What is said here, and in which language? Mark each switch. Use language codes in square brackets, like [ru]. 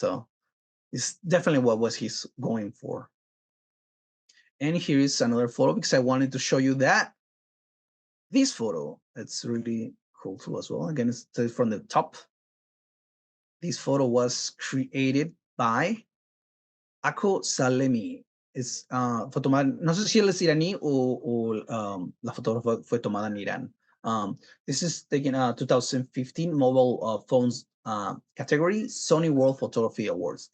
[en] So it's definitely what was he's going for. And here is another photo because I wanted to show you that this photo, it's really cool too as well. Again, it's from the top. This photo was created by Ako Salemi. [es] Es, fue tomada, no sé si él es iraní o la fotógrafa fue tomada en Irán. [en] This is taken 2015 mobile phones category, Sony World Photography Awards.